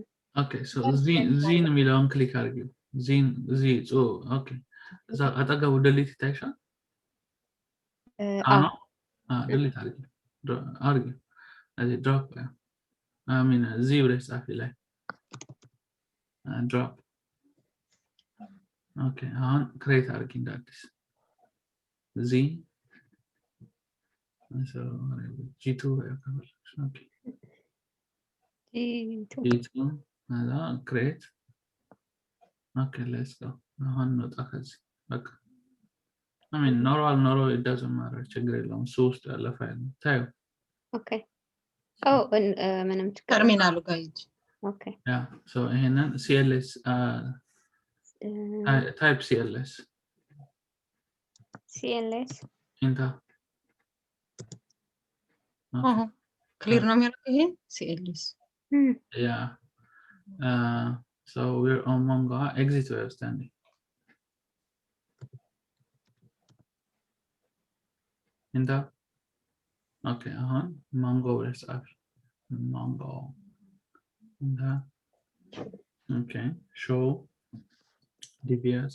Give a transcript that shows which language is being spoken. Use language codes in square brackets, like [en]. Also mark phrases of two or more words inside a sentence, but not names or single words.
[en] okay so Z [am] የሚለውን ክሊክ አድርጊ ዚን ኦኬ እዛ አጠገቡ delete ይታይሻል delete አድርጊ እዚህ [en] drop Z [am] ብለሽ ጻፊ ላይ [en] drop okay [am] አሁን ክሬት አድርጊ እንዳዲስ ዚ [en] So G2 okay. G2 G2 create. Okay, let's go. not okay. I mean, normal, it doesn't matter. [am] ችግር የለውም ሶስት ያለ ፋይል ታዩ [en] okay oh ምንም [am] ተርሚናሉ ጋር ሂጅ። [en] okay yeah so ይሄንን CLS type CLS CLS enter [am] ክሊር ነው የሚያደርገው ይሄ ሲኤልኤስ [en] yeah so we're on Mongo exit web standing enter okay Mongo is up Mongo enter okay show DBS